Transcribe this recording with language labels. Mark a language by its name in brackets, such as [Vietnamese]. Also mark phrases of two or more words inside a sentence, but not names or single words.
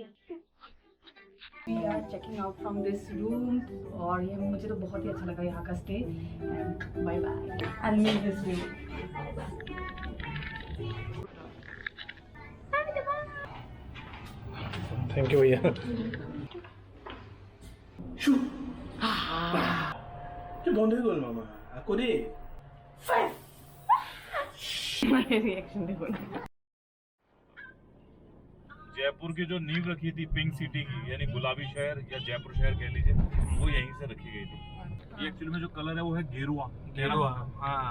[English] we are checking out from this room [Hindi] और ये मुझे तो बहुत ही अच्छा लगा यहाँ का स्टे। [English] and bye bye and miss this view. thank you भैया। [Korean] Shoo! 저 뭔데 그걸 마마? 아 꼬리. [Hindi] रिएक्शन देखो ना। जयपुर की जो नींव रखी थी [English] pink city [Hindi] की, यानी गुलाबी शहर या जयपुर शहर कह लीजिए, वो यहीं से रखी गई थी। ये एक्चुअली में जो कलर है वो है गेरुआ। गेरुआ, हाँ।